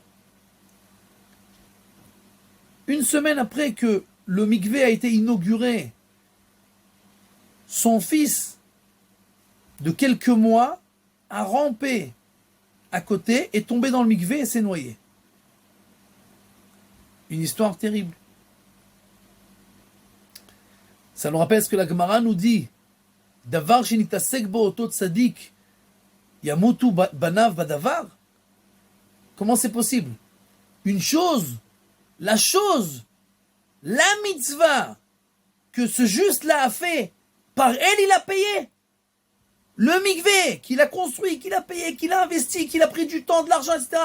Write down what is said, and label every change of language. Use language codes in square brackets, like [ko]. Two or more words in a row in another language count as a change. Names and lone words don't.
[fr] Une semaine après que le mikvé a été inauguré, son fils de quelques mois a rampé à côté, est tombé dans le mikvé et s'est noyé. Une histoire terrible. Ça nous rappelle ce que la Gemara nous dit. [he] דבר שנתעסק בו אותו צדיק ימותו בניו בדבר. [fr] Comment c'est possible? Une chose, la mitzvah que ce juste-là a fait, par elle il a payé. Le mikvé qu'il a construit, qu'il a payé, qu'il a investi, qu'il a pris du temps, de l'argent, etc.